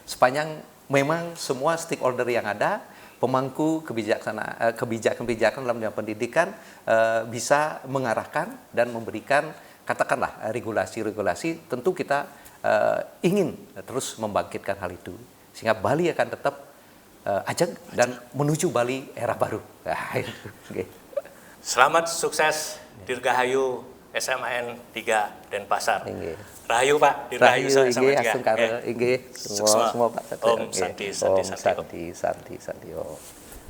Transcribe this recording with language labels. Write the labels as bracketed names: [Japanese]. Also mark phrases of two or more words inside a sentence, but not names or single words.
[Indonesian] Sepanjang memang semua stakeholder yang ada pemangku kebijakan-kebijakan dalam bidang pendidikan bisa mengarahkan dan memberikan katakanlah regulasi-regulasi. Tentu kita ingin terus membangkitkan hal itu sehingga Bali akan tetap ajak dan menuju Bali era baru. Nah, itu. Okay. Selamat sukses Dirgahayu SMAN 3 Denpasar. Inggih. Rahayu Pak, Dirgahayu SMAN 3. Inggih, semua Pak. [Sanskrit] Om Santi, Santi, Santi. Santi.